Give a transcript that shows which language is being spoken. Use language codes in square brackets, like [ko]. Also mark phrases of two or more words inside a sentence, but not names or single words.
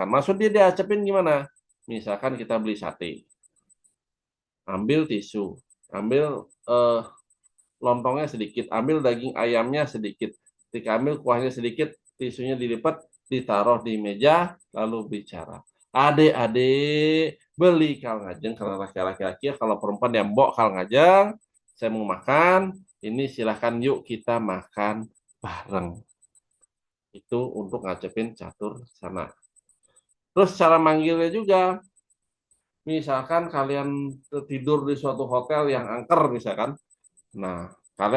[id] Maksud dia diacepin gimana? Misalkan kita beli sate, ambil tisu, ambil lontongnya sedikit, ambil daging ayamnya sedikit, ketika ambil kuahnya sedikit, tisunya dilipat, ditaruh di meja, lalu bicara. Adik-adik, [ban] beli kal ngajeng, [id] kalau laki-laki, kalau perempuan yang [ban] mbok kal ngajeng, [id] saya mau makan, ini silahkan yuk kita makan bareng. Itu untuk ngacepin catur sana. Terus cara manggilnya juga, misalkan kalian tidur di suatu hotel yang angker misalkan, nah kalian